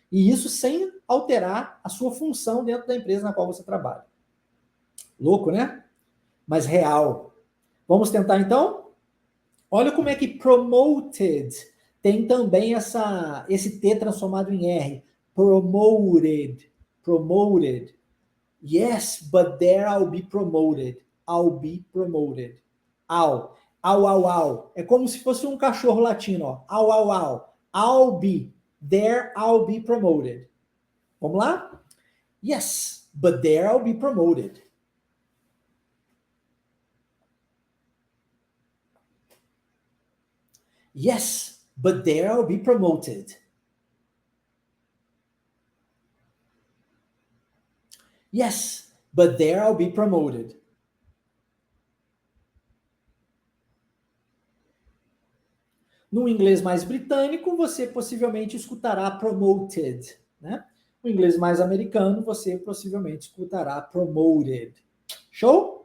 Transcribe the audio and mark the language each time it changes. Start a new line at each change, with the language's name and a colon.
Portuguese: E isso sem alterar a sua função dentro da empresa na qual você trabalha. Louco, né? Mas real. Vamos tentar então? Olha como é que promoted tem também esse T transformado em R.
English: Promoted. Promoted. Yes, but there I'll be promoted. I'll be promoted. Au. Au, au, au.
Portuguese: É como se fosse um cachorro latino, ó.
English: Au, au, au. I'll be. There I'll be promoted.
Portuguese: Vamos lá?
English: Yes, but there I'll be promoted. Yes, but there I'll be promoted. Yes, but there I'll be promoted.
Portuguese: No inglês mais britânico, você possivelmente escutará promoted, né? No inglês mais americano, você possivelmente escutará promoted. Show?